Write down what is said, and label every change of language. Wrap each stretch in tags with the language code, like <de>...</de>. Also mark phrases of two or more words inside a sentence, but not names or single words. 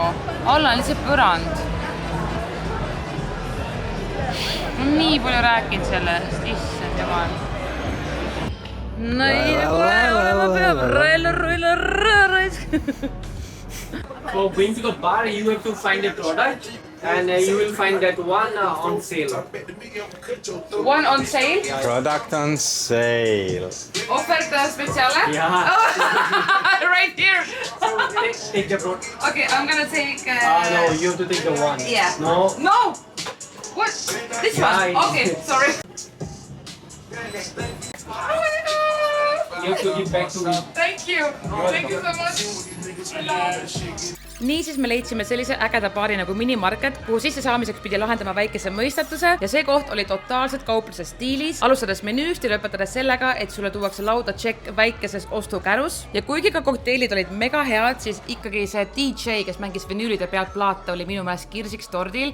<et>Alla on lihtsalt põrand. Nii palju rääkinud sellest, issand jumal. No ei olema peab</et> <en>For going to the bar, you have to find a product and you will find that one on sale. One on sale? Product on sale.</en> <it>Oferta speciale?</it> <en>Yeah. Oh, right here. So take the product. Okay, I'm gonna take... No, you have to take the one. Yeah. No. No! What? This one? Yeah, Okay, sorry. You have to give back to me. Thank you. Thank you so much.</en> <et>Niisiis me leidsime sellise ägeda baari nagu minimarket, kuhu sisse saamiseks pidi lahendama väikese mõistatuse ja see koht oli totaalselt kaupluse stiilis, alustades menüüst ja lõpetades sellega, et sulle tuuakse lauda tšekk väikeses ostukärus. Ja kuigi ka kokteilid olid mega head, siis ikkagi see DJ, kes mängis vinüülide pealt plaate, oli minu meelest kirsiks tordil.</et>